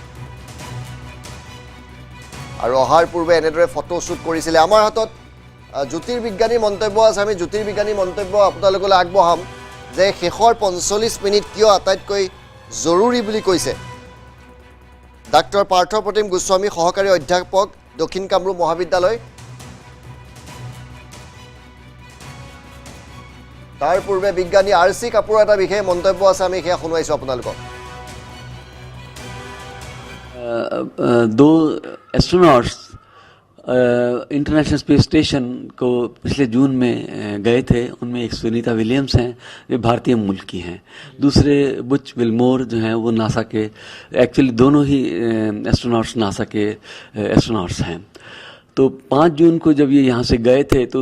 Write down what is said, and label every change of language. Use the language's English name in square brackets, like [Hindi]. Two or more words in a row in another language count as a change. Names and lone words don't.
[Assamese] আৰু অহাৰ পূৰ্বে এনেদৰে ফটো শ্বুট কৰিছিলে আমাৰ হাতত জ্যোতিৰ্বিজ্ঞানী মন্তব্য আছে আমি জ্যোতিৰ্বিজ্ঞানী মন্তব্য আপোনালোকলৈ আগবঢ়াম যে শেষৰ 45 মিনিট কিয় আটাইতকৈ জৰুৰী বুলি কৈছে ডাক্তৰ পাৰ্থ প্ৰতিম গোস্বামী সহকাৰী অধ্যাপক দক্ষিণ কামৰূপ মহাবিদ্যালয় তাৰ পূৰ্বে বিজ্ঞানী আৰচি কাপুৰ এটা বিশেষ মন্তব্য আছে আমি হেয়া শুনাইছো আপোনালোকক [Hindi] दो एस्ट्रोनॉट्स इंटरनेशनल स्पेस स्टेशन को पिछले जून में गए थे उनमें एक सुनीता विलियम्स हैं जो भारतीय मूल की हैं दूसरे बुच विल्मोर जो हैं वो नासा के एक्चुअली दोनों ही एस्ट्रोनॉट्स नासा के एस्ट्रोनॉट्स हैं तो 5 जून को जब ये यहाँ से गए थे तो उस